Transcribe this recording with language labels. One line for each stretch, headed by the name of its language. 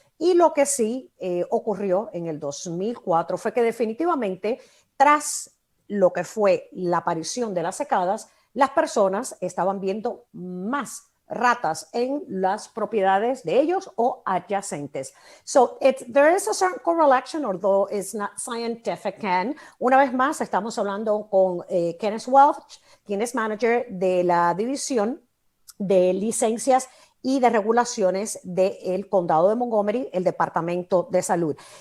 Spanish: Y lo que sí ocurrió en el 2004 fue que definitivamente tras lo que fue la aparición de las secadas, las personas estaban viendo más ratas en las propiedades de ellos o adyacentes.
English: So there is a certain correlation, although it's not scientific.
Spanish: Una vez más, estamos hablando con Kenneth Welch, quien es manager de la división de licencias y de regulaciones del Condado de Montgomery, el Departamento de Salud.